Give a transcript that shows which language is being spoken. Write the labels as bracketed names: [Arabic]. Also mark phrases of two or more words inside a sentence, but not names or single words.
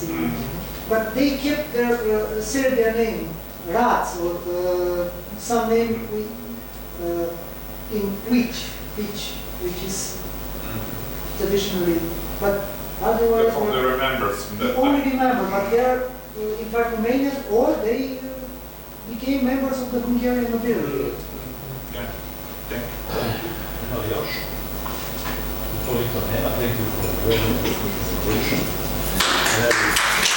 [English] But they kept their Serbian name, Rac, or some name in which is traditionally, but otherwise Only remembers. Only remember, but they are in fact Romanians, or they became members of the Hungarian nobility. Yeah. Thank you. [Serbian] Ima li još? Ukoliko nema, [English] thank you for the presentation.